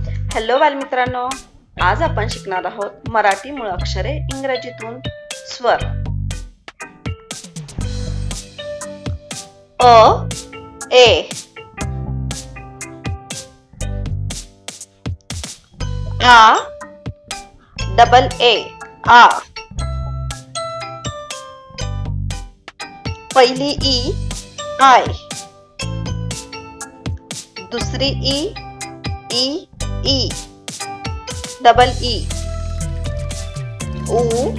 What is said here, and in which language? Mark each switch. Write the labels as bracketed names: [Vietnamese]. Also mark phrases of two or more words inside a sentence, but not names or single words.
[Marathi] हॅलो बालमित्रांनो, आज आपण शिकणार आहोत मराठी मूळाक्षरे इंग्रजीतून स्वर। अ ए आ [English] double A [Marathi] आ, पहिली [English] E I, [Marathi] दुसरी [English] E E double E, [Marathi] ऊ